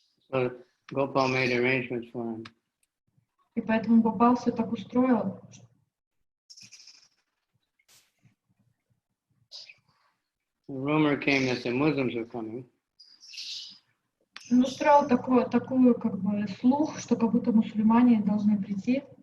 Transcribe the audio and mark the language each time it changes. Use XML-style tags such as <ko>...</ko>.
<en>So Gopal made arrangements for him.</en> <ru>И поэтому Гопал все так устроил.</ru> <en>The rumor came that the Muslims were coming.</en> <ru>Он устроил такую как бы слух, что как будто мусульмане должны прийти.</ru>